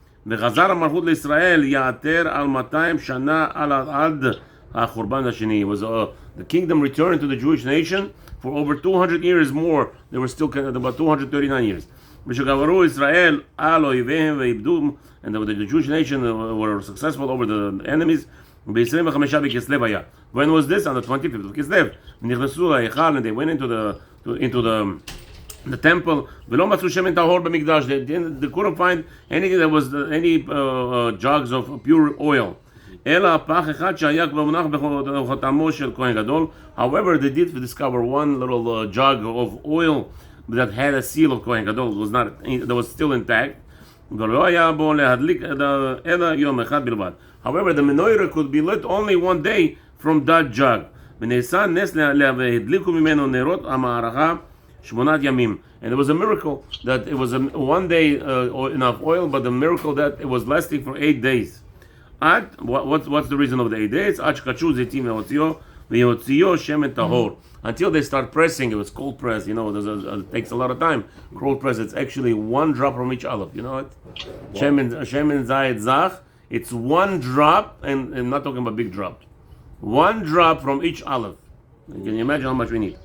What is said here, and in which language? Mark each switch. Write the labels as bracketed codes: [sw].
[he] וחזר המלכות לישראל יעתר על 200 שנה עד החורבן השני. [en] Was the kingdom returned to the Jewish nation for over 200 years more. They were still about 239 years. [he] ושגברו ישראל על אויביהם ואיבדום, [en] and the Jewish nation were successful over the enemies. [he] ב-25 בכסלו היה. [en] When was this? On the 25th of Kislev. [he] נכנסו להיכל, [en] and they went into the temple. [he] ולא מצאו שמן טהור במקדש. [en] They couldn't find anything that was any jugs of pure oil. [he] אלא פח אחד שהיה כבר מונח בחותמו של כהן גדול. [en] However, they did discover one little jug of oil that had a seal of Kohen Gadol. That was still intact. [he] ולא היה בו להדליק אלא יום אחד בלבד. [en] However, the menorah could be lit only one day from that jug. [he] ונעשה נס והדליקו ממנו נרות המערכה 8 ימים. [en] And it was a miracle that it was one day enough oil, but the miracle that it was lasting for 8 days. What's the reason of the 8 days? [he] עד שקדשו זיתים ויוציאו שמן טהור. [en] Until they start pressing, it was cold press, it takes a lot of time. Cold press, it's actually one drop from each olive, you know it? [he] Shemen Zayit Zach, [en] it's one drop, and I'm not talking about big drops. One drop from each olive. Can you imagine how much we need?